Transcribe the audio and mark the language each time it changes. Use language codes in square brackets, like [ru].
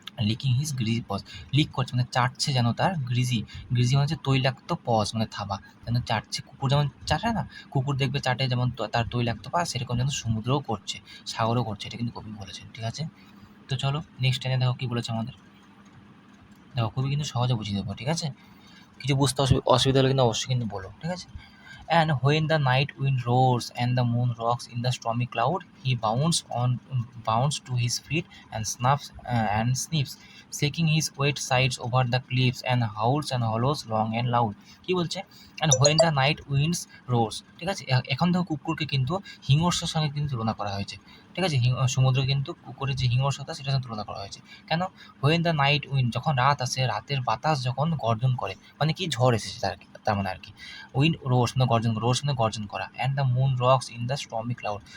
[en] licking his greasy paws, [bn] leak করছে মানে চাটছে যেন তার গ্রিজি মানে হচ্ছে তৈলাক্ত পজ মানে থাবা, যেন চাটছে, কুকুর যেমন চাটে না, কুকুর দেখবে চাটে যেমন তার তৈলাক্ত পা, সেরকম যেন সমুদ্রও করছে, সাগরও করছে, এটা কিন্তু কবি বলেছেন। ঠিক আছে, তো চলো নেক্সট টাইমে দেখো কী বলেছে আমাদের। দেখো, কবি কিন্তু সহজে বুঝিয়ে দেবো, ঠিক আছে? কিছু বুঝতে অসুবিধা হলে কিন্তু অবশ্যই কিন্তু বলো, ঠিক আছে? [en] And when the night wind roars and the moon rocks in the stormy cloud, he bounds to his feet and sniffs, shaking his wet sides over the cliffs, and howls and hollows long and loud. [bn] কি বলছে? [en] And when the night winds roars, [bn] ঠিক আছে? এখন দেখো, কুকুরকে কিন্তু হিংস্রের সঙ্গে কিন্তু তুলনা করা হয়েছে, ঠিক আছে? সমুদ্র কিন্তু কুকুরের যে হিংস্রতা, সেটার সঙ্গে তুলনা করা হয়েছে। কেন? [en] when the night wind, [bn] যখন রাত আসে, রাতের বাতাস যখন গর্জন করে, মানে কি ঝড় এসেছে তার মানে আর কি। [en] wind roars [bn] মানে গর্জন, মানে গর্জন করা। [en] And the moon rocks in the stormy cloud.